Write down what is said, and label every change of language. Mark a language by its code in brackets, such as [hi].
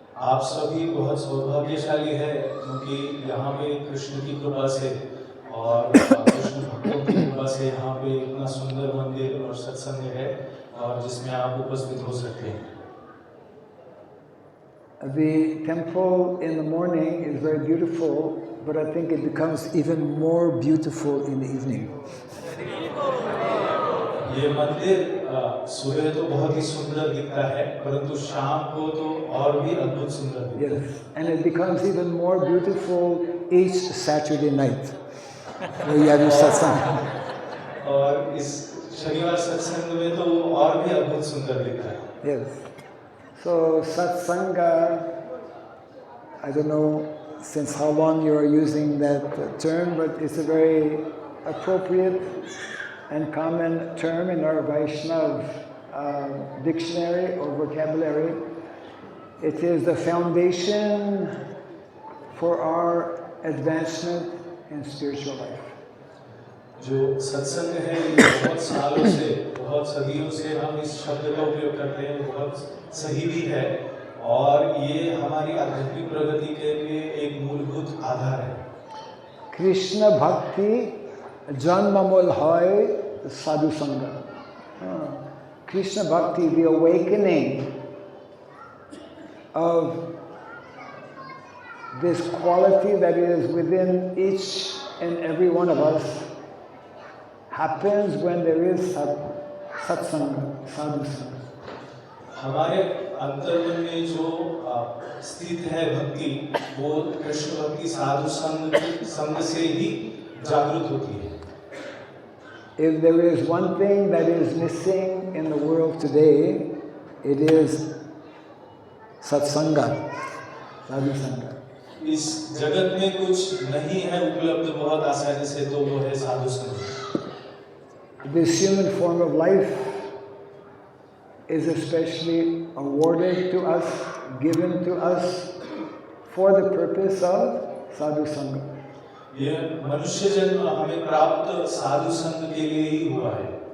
[hi] आप सभी बहुत सौभाग्यशाली है क्योंकि यहाँ पे कृष्ण की कृपा से और कृष्ण भक्तों की कृपा से यहाँ पे इतना सुंदर मंदिर और सत्संग है और जिसमें आप उपस्थित हो सकते हैं. [en] The temple in the morning is very beautiful, but I think it becomes even more beautiful in the evening. [hi] ये मंदिर सुबह तो बहुत ही सुंदर दिखता है परंतु शाम को तो और भी अद्भुत सुंदर दिखता है. [en] Yes, and it becomes even more beautiful each Saturday night. where you have your satsang. [hi] और इस शनिवार सत्संग में तो और भी अद्भुत सुंदर दिखता है. [en] Yes. So satsanga, I don't know since how long you are using that term, but it's a very appropriate and common term in our Vaishnav dictionary or vocabulary. It is the foundation for our advancement in spiritual life. [hi] जो सत्संग है ये बहुत सालों से बहुत सदियों से हम इस शब्द का उपयोग करते हैं, बहुत सही भी है और ये हमारी आध्यात्मिक प्रगति के लिए एक मूलभूत आधार है. [bn] Krishna Bhakti Janmamul Hoy Sadhu Sangha. [en] Krishna Bhakti, the awakening of this quality that is within each and every one of us happens when there is satsanga, sadhu sanga. [hi] हमारे अंतर्मन में जो स्थित है भक्ति, वो कृष्ण भक्ति साधु संग से ही जागृत होती है. [en] If there is one thing that is missing in the world today, it is satsanga, sadhu sanga. [hi] इस जगत में कुछ नहीं है उपलब्ध बहुत आसानी से, तो वो है साधु संग. [en] This human form of life is especially awarded to us, given to us for the purpose of sadhu sanga. [hi] ये मनुष्य जन्म हमें प्राप्त साधु संग के लिए ही हुआ है.